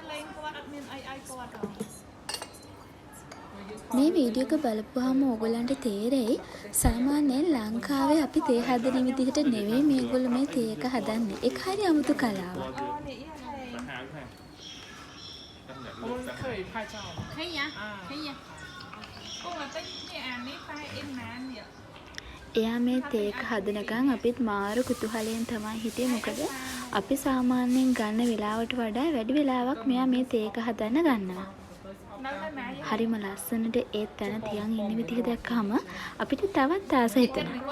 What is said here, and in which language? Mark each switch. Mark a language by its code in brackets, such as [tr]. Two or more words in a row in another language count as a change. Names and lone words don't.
[si] මේ වීඩියෝ එක බලපුවාම ඕගොල්ලන්ට තේරෙයි සාමාන්‍යයෙන් ලංකාවේ අපි තේ හදන විදිහට නෙවෙයි මේගොල්ලෝ මේ තේ එක හදන්නේ. ඒක හරි අමුතු කලාවක්. [zh] 我们可以拍照吗？可以呀，可以呀。 [si] එයා මේ තේ එක හදනකන් අපිත් මාරු කුතුහලයෙන් තමයි හිටියේ. මොකද අපි සාමාන්‍යයෙන් ගන්න වෙලාවට වඩා වැඩි වෙලාවක් මෙයා මේ තේ එක හදන්න ගන්නවා. හරිම ලස්සනට ඒ තැන තියන් ඉන්න විදිහ දැක්කම අපිට තවත් ආස හිතෙනවා.